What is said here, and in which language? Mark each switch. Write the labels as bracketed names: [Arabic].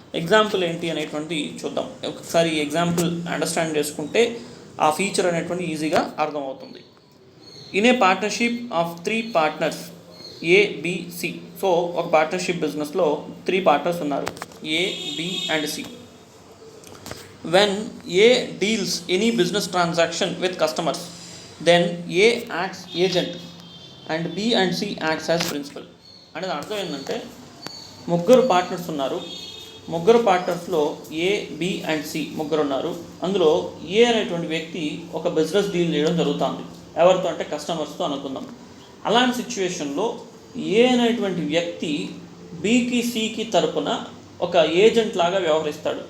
[Telugu] Example ఏంటి అనేటువంటి చూద్దాం. ఒకసారి ఈ ఎగ్జాంపుల్ అండర్స్టాండ్ చేసుకుంటే ఆ ఫీచర్ అనేటువంటి ఈజీగా అర్థమవుతుంది. [English] In a partnership of 3 partners A, B, C. [Telugu] So ఒక పార్ట్నర్షిప్ బిజినెస్లో 3 partners ఉన్నారు, A, B and C. [English] When A deals any business transaction with customers, then A acts agent and B and C acts as principal. [Telugu] అంటే అర్థం ఏంటంటే ముగ్గురు partners ఉన్నారు. ముగ్గురు పార్ట్నర్స్లో ఏ, B and C ముగ్గురు ఉన్నారు. అందులో ఏ అనేటువంటి వ్యక్తి ఒక బిజినెస్ డీల్ చేయడం జరుగుతుంది. ఎవరితో అంటే కస్టమర్స్తో అనుకుందాం. అలాంటి సిచ్యువేషన్లో ఏ అనేటువంటి వ్యక్తి బికి సికి తరపున ఒక ఏజెంట్ లాగా వ్యవహరిస్తాడు.